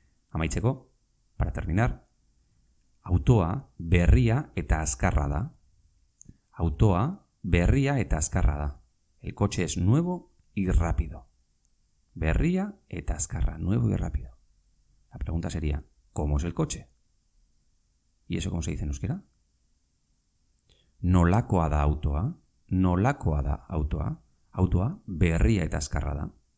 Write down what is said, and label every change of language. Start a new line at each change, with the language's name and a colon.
Basque: Amaitzeko,
Spanish: para terminar,
Basque: autoa berria eta azkarra da. Autoa berria eta azkarra da.
Spanish: El coche es nuevo y rápido.
Basque: Berria eta azkarra,
Spanish: nuevo y rápido. La pregunta sería, ¿cómo es el coche? ¿Y eso cómo se dice en euskera?
Basque: Nolakoa da autoa. Nolakoa da autoa. Autoa berria eta azkarra da.